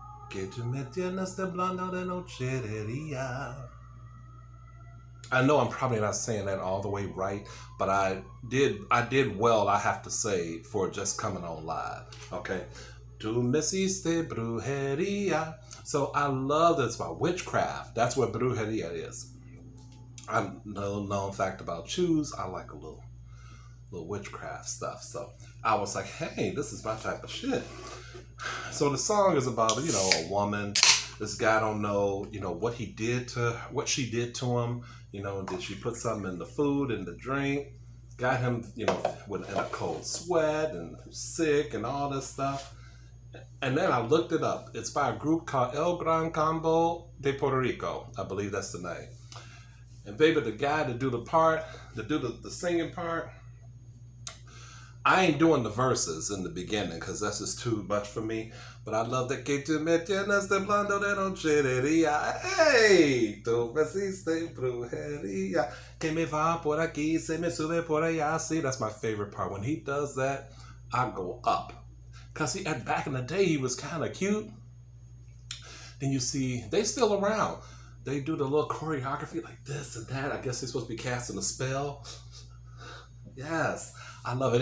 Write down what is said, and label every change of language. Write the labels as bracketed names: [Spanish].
[Spanish] Que tú me tienes temblando de nochería. [English] I know I'm probably not saying that all the way right, but I did well, I have to say, for just coming on live. Okay. [Spanish] Tú me hiciste brujería. [English] So I love this about witchcraft. That's what brujería is. I know known fact about Jews. I like a little witchcraft stuff. So I was like, hey, this is my type of shit. So the song is about, a woman. This guy don't know, what she did to him. Did she put something in the food, in the drink? Got him, in a cold sweat and sick and all this stuff. And then I looked it up. It's by a group called El Gran Combo de Puerto Rico. I believe that's the name. And baby, the guy to do the singing part, I ain't doing the verses in the beginning because that's just too much for me. But I love that [Spanish] que tú me tienes temblando de nochería. Hey, tú me hiciste brujería. Que me va por aquí, se me sube por allá. [English] See, that's my favorite part. When he does that, I go up. Because back in the day, he was kind of cute. And you see, they still around. They do the little choreography like this and that. I guess they're supposed to be casting a spell. Yes. I love it.